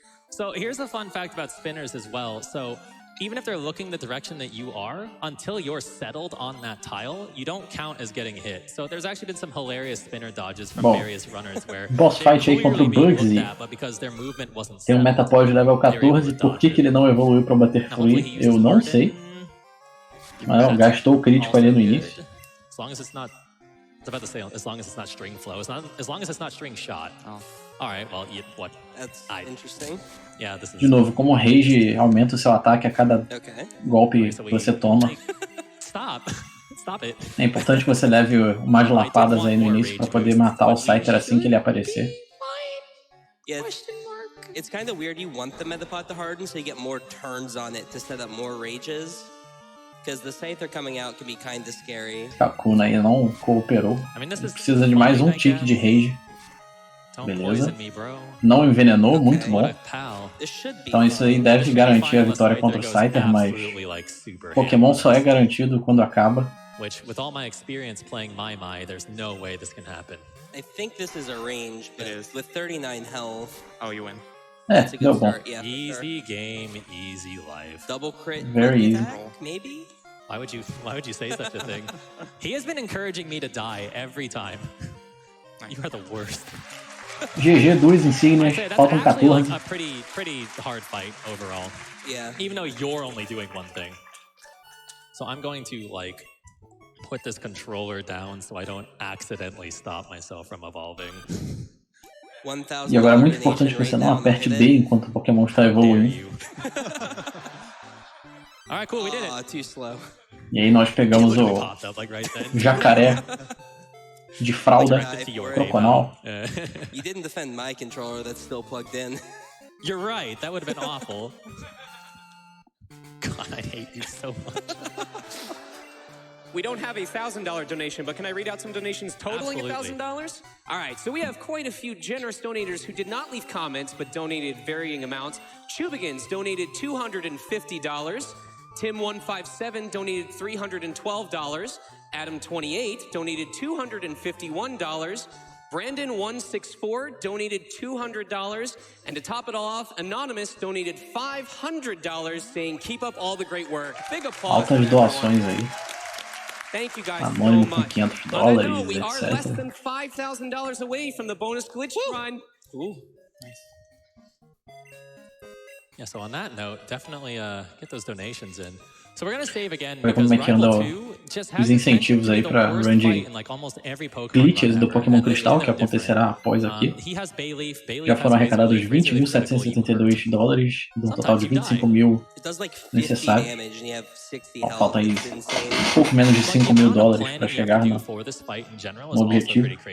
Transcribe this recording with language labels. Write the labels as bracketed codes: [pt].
[en] So here's a fun fact about spinners as well. So even if they're looking the direction that you are, until you're settled on that tile, you don't count as getting hit. So there's actually been some hilarious spinner dodges from various runners where [pt] boss fight aí contra o Bugsy. Tem um Metapod level 14, por que ele não evoluiu para bater free? Eu não sei. Mas gastou o crítico ali no início. [en] As long as it's not, I was about to say, as long as it's not string flow, as long as it's not string shot. All right, well, what? That's interesting. Yeah, this is. [pt] De novo, como o Rage aumenta o seu ataque a cada golpe que você toma. [en] Stop it. [pt] É importante que você leve umas lapadas aí no início para poder matar o Scyther assim que ele aparecer. [en] Yeah, it's kind of weird. You want the Metapod to harden so you get more turns on it to set up more rages. Because the Scyther coming out can be kind of scary. [pt] Kakuna aí não cooperou. Precisa de mais um tick de Rage. Beleza. Não envenenou, muito bom. Então isso aí deve garantir a vitória contra o Scyther, mas Pokémon só é garantido quando acaba. [en] Which, with all my experience playing Mai, there's no way this can happen. I think this is a range, but with 39 health, you win. [pt] É, deu bom. [en] Yeah, easy game, easy life. Double crit. Very easy. Maybe. Why would you say such a thing? He has been encouraging me to die every time. You are the worst. [pt] GG, 2 insígnias, faltam 14. [en] A pretty hard fight overall. Yeah. Even though you're only doing one thing. So I'm going to put this controller down so I don't accidentally stop myself from evolving. [pt] E agora é muito importante que você não aperte B enquanto o Pokémon está evoluindo. [en] Alright, cool, we did it. Too slow. [pt] E aí nós pegamos o jacaré de fralda, croconal. [en] You didn't defend my controller that's still plugged in. You're right, that would have been awful. God, I hate you so much. We don't have a $1,000 donation, but can I read out some donations totaling $1,000? All right, so we have quite a few generous donators who did not leave comments, but donated varying amounts. Chubigans donated $250. Tim157 donated $312. Adam28 donated $251. Brandon164 donated $200. And to top it all off, Anonymous donated $500, saying, keep up all the great work. Big applause. [pt] Altas doações aí. [en] Thank you guys [pt] Anônimo [en] so [pt] com [en] much. [pt] $500, [en] We are less [pt] etc. [en] than $5,000 away from the bonus glitch shrine. Ooh, nice. Yeah, so on that note, definitely get those donations in. So we're gonna save again because Rival 2 just has [pt] os incentivos aí para run de glitches do Pokémon Cristal, que acontecerá após aqui. Já foram arrecadados $20.772, de um total de 25.000 necessários. Falta aí pouco menos de $5.000 para chegar no objetivo.